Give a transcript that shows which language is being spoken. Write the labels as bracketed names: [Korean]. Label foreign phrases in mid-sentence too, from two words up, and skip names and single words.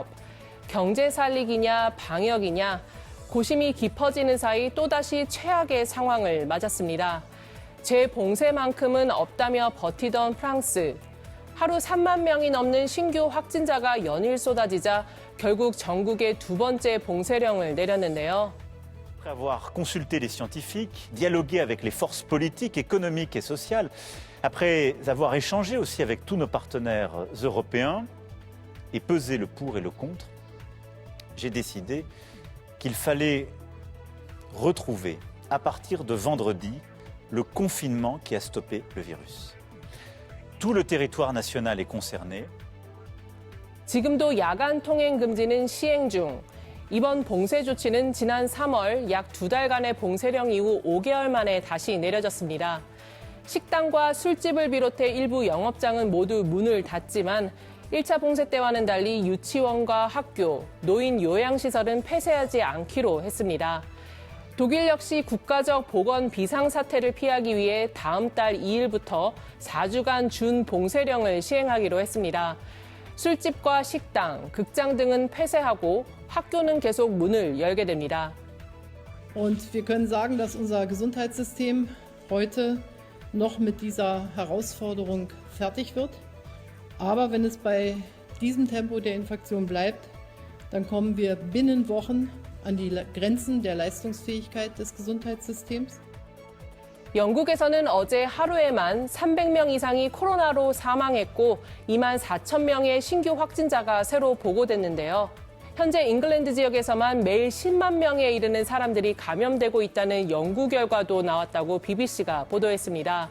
[Korean] 경제 살리기냐 방역이냐 고심이 깊어지는 사이 또다시 최악의 상황을 맞았습니다. 재봉쇄만큼은 없다며 버티던 프랑스. 하루 3만 명이 넘는 신규 확진자가 연일 쏟아지자 결국 전국에 두 번째 봉쇄령을 내렸는데요. [French] Après avoir consulté les scientifiques, dialogué avec les forces politiques, économiques et sociales, après avoir échangé aussi avec tous nos partenaires européens et pesé le pour et le contre, j'ai décidé qu'il fallait retrouver, à partir de vendredi, le confinement qui a stoppé le virus. Tout le territoire national est concerné. [Korean] 지금도 야간 통행 금지는 시행 중. 이번 봉쇄 조치는 지난 3월 약 2달간의 봉쇄령 이후 5개월 만에 다시 내려졌습니다. 식당과 술집을 비롯해 일부 영업장은 모두 문을 닫지만 1차 봉쇄 때와는 달리 유치원과 학교, 노인 요양시설은 폐쇄하지 않기로 했습니다. 독일 역시 국가적 보건 비상사태를 피하기 위해 다음 달 2일부터 4주간 준봉쇄령을 시행하기로 했습니다. 술집과 식당, 극장 등은 폐쇄하고 학교는 계속 문을 열게 됩니다. [German] Und wir können sagen, dass unser Gesundheitssystem heute noch mit dieser Herausforderung fertig wird. Aber wenn es bei diesem Tempo der Infektion bleibt, dann kommen wir binnen Wochen an die Grenzen der Leistungsfähigkeit des Gesundheitssystems. [Korean] 영국에서는 어제 하루에만 300명 이상이 코로나로 사망했고 2만 4천 명의 신규 확진자가 새로 보고됐는데요. 현재 잉글랜드 지역에서만 매일 10만 명에 이르는 사람들이 감염되고 있다는 연구 결과도 나왔다고 BBC가 보도했습니다.